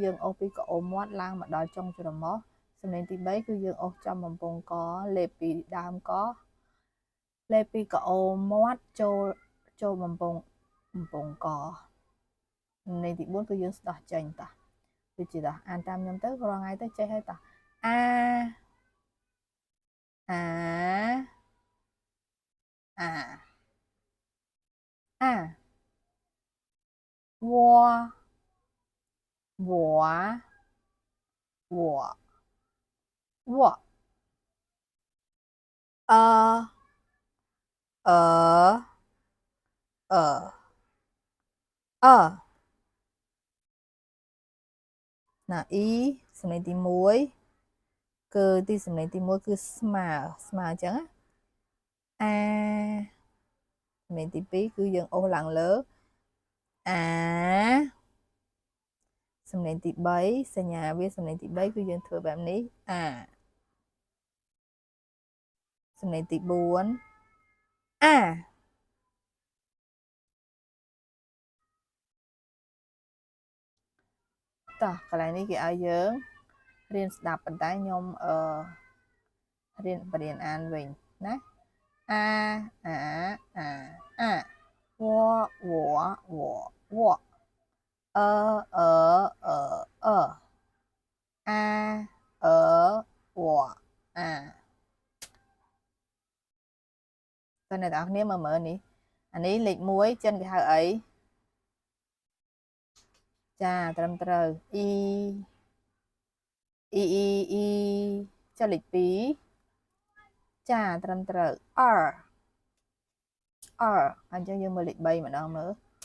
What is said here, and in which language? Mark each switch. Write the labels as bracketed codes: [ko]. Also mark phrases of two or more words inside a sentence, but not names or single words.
[km] យើងអូសពីក្អមមាត់ឡើងមកដល់ចុងច្រមុះសំឡេងទី3គឺយើងអូសចំបំពង់កលេបពីដើមកលេបពីក្អមមាត់ចូលបំពង់កសំឡេងទី4គឺយើងស្ដោះចេញតោះដូចជាតោះអានតាមខ្ញុំទៅរាល់ថ្ងៃទៅចេះហើយតោះអា窝我呃二ណាអ៊ីសំឡេងទី1គឺទីសំឡេងទី1គឺស្មើអញ្ចឹងអាសំឡេងទី2គឺយើងអូសឡើងលើអា សំឡេងទី3សញ្ញាវាសំឡេងទី3គឺយើងធ្វើបែបនេះអាសំឡេងទី4អាតោះកន្លែងនេះគេឲ្យយើងរៀនស្ដាប់ប៉ុន្តែខ្ញុំរៀនបរៀនអានវិញណាអា 我呃啊我តើអ្នកទាំងអស់គ្នាមើលនេះអានេះលេខ1ចិនគេហៅអីចាត្រឹមត្រូវអ៊ី ចុះលេខ2ចាត្រឹមត្រូវអញ្ចឹងយើងមើលលេខ3ម្ដងមើល